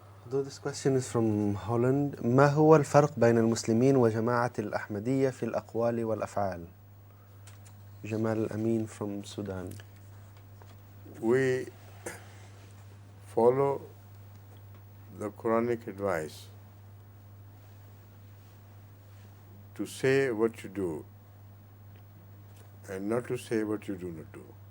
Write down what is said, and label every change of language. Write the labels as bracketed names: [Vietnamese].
[English] This question is from Holland. [Arabic] ما هو الفرق بين المسلمين وجماعة الأحمدية في الأقوال والأفعال؟ جمال الأمين [English] from Sudan. We follow the Quranic advice to say what you do and not to say what you do not do.